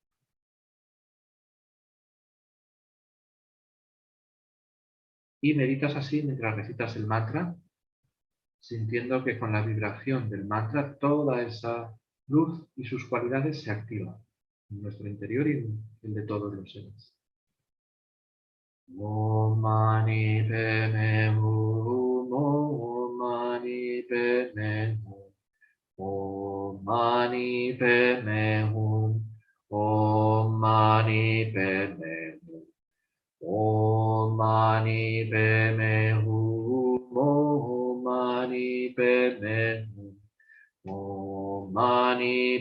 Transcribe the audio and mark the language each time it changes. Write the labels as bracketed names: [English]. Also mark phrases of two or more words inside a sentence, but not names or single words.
[Spanish] Y meditas así mientras recitas el mantra, sintiendo que con la vibración del mantra toda esa luz y sus cualidades se activan en nuestro interior y en el de todos los seres. [Sanskrit] ॐ मणि पद्मे हूँ, ॐ मणि पद्मे हूँ, ॐ मणि पद्मे हूँ, ॐ मणि पद्मे हूँ, ॐ मणि पद्मे हूँ, ॐ मणि पद्मे हूँ, ॐ मणि